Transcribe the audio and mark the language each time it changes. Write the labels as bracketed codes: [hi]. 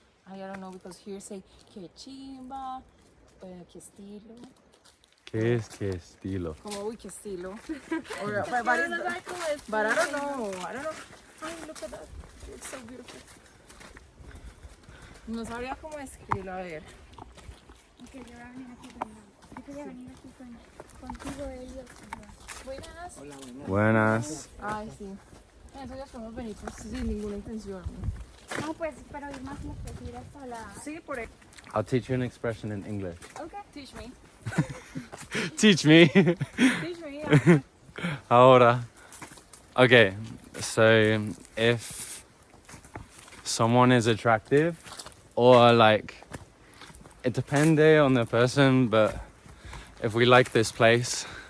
[en] I don't know, because here say [es] que chimba, que estilo. ¿Qué es qué estilo? Como uy, que estilo. [en] Or, but I don't know. Ay, look at that. It's so beautiful. [es] No sabría cómo escribirlo, a ver. Ok, yo voy a venir aquí con yo quería venir aquí contigo, ellos. Buenas. Hola, buenas. Buenas. Ay, sí. Eso ya podemos venir pues, sin ninguna intención. No, pues, pero ir más lejos, ir hasta la... Sí, por ahí. [en] I'll teach you an expression in English. Ok. Teach me. Teach me. Teach me, yeah. [es] Ahora. [en] Okay, so if someone is attractive or like, it depends on the person, but if we like this place,